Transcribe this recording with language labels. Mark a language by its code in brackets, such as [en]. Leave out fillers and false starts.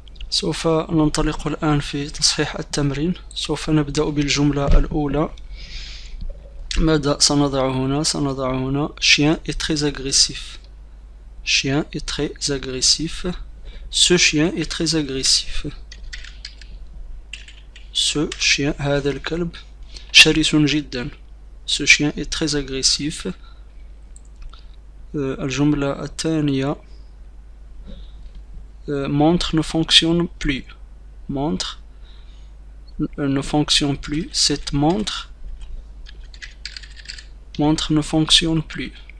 [ar] سوف ننطلق الآن في تصحيح التمرين. سوف نبدأ بالجملة الأولى. ماذا سنضع هنا؟ سنضع هنا [fr] chien est très agressif. Chien est très agressif. Ce chien est très agressif. Ce chien, [ar] هذا الكلب شرس جدا. [fr] Ce chien est très agressif. [ar] الجملة الثانية [fr] montre ne fonctionne plus. Montre ne fonctionne plus. Cette montre ne fonctionne plus.